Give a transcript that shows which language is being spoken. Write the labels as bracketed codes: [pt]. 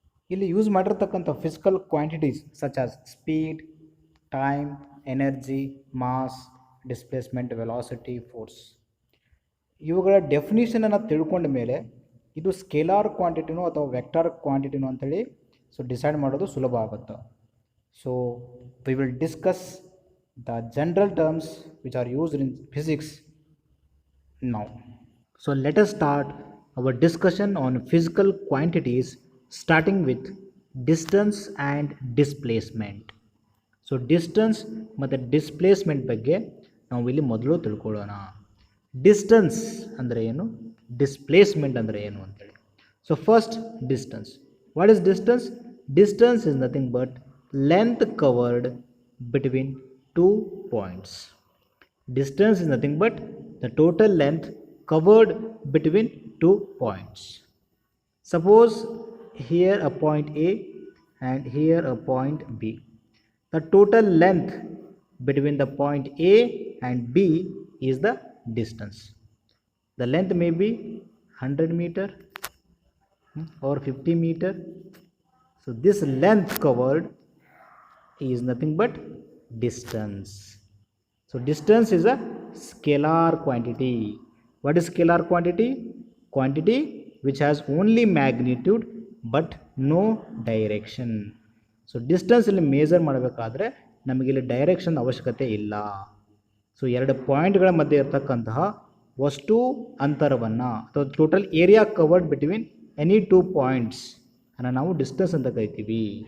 [kn] ಇಲ್ಲಿ ಯೂಸ್ ಮಾಡಿರ್ತಕ್ಕಂಥ physical quantities such as speed, time, energy, mass, displacement, velocity, force, ಇವುಗಳ ಡೆಫಿನಿಷನನ್ನು ತಿಳ್ಕೊಂಡ ಮೇಲೆ ಇದು ಸ್ಕೇಲಾರ್ ಕ್ವಾಂಟಿಟಿನೋ ಅಥವಾ ವೆಕ್ಟಾರ್ ಕ್ವಾಂಟಿಟಿನೋ ಅಂಥೇಳಿ ಸೊ ಡಿಸೈಡ್ ಮಾಡೋದು ಸುಲಭ ಆಗುತ್ತೆ. [en] So we will discuss the general terms which are used in physics now. So let us start our discussion on physical quantities, starting with distance and displacement. [kn] So distance ಮತ್ತು displacement ಬಗ್ಗೆ ನಾವು ಇಲ್ಲಿ ಮೊದಲು ತಿಳ್ಕೊಳ್ಳೋಣ. Distance ಅಂದರೆ ಏನು, displacement ಅಂದರೆ ಏನು ಅಂತೇಳಿ. [en] So first distance. What is distance? Distance is nothing but length covered between 2 points. Distance is nothing but the total length covered between 2 points. Suppose here a point A and here a point B. The total length between the point A and B is the distance. The length may be 100 meter or 50 meter. So this length covered is nothing but distance. So distance is a scalar quantity. What is scalar quantity? Quantity which has only magnitude but no direction. [kn] So distance ಇಲ್ಲಿ major ಮಾಡಬೇಕಾದ್ರೆ ನಮಗಿಲ್ಲಿ direction ಅವಶ್ಯಕತೆ ಇಲ್ಲ. So ಎರಡು ಪಾಯಿಂಟ್ಗಳ ಮಧ್ಯೆ ಇರತಕ್ಕಂತಹ ವಸ್ತು ಅಂತರವನ್ನು ಅಥವಾ [en] total area covered between any 2 points [kn] ಅನ್ನು ನಾವು ಡಿಸ್ಟೆನ್ಸ್ ಅಂತ ಕರಿತೀವಿ.